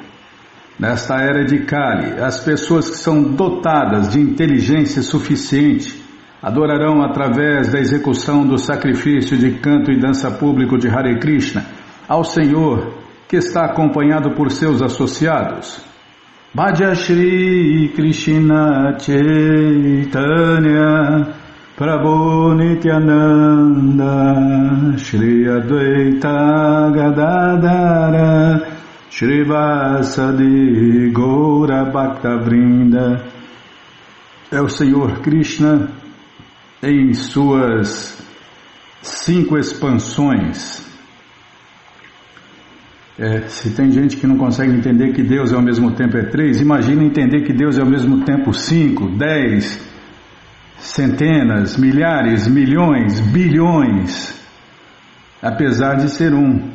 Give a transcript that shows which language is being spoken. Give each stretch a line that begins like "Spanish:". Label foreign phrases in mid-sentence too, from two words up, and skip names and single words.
Portuguese: Nesta era de Kali, as pessoas que são dotadas de inteligência suficiente adorarão através da execução do sacrifício de canto e dança público de Hare Krishna ao Senhor, que está acompanhado por seus associados.
Sanskrit: भज श्री कृष्ण चैतन्य प्रभु नित्यानन्द श्री अद्वैत गदाधर श्री वासादि गौर भक्तवृन्द.
Portuguese: É o Senhor Krishna em suas 5 expansões. Se tem gente que não consegue entender que Deus ao mesmo tempo é 3, imagina entender que Deus é ao mesmo tempo 5, 10, centenas, milhares, milhões, bilhões, apesar de ser um.